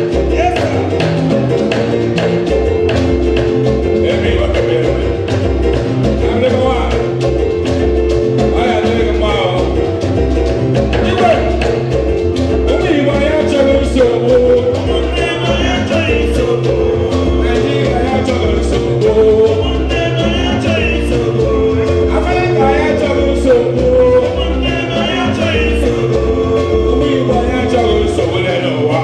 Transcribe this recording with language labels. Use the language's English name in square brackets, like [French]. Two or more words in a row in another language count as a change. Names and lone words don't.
[English] Yes, sir. Emi, what the hell? I'm the one. I am the one. [Igbo] Igwe, ụmụ Igbo anyị achọghị nsogbu. Ụmụnne m anyị achọghị nsogbu. Naijiria anyị achọghị nsogbu. Ụmụnne m anyị achọghị nsogbu. Afrịka anyị achọghị nsogbu. Ụmụnne m anyị achọghị nsogbu. Ụmụ Igbo anyị achọghị nsogbu n'elu ụwa.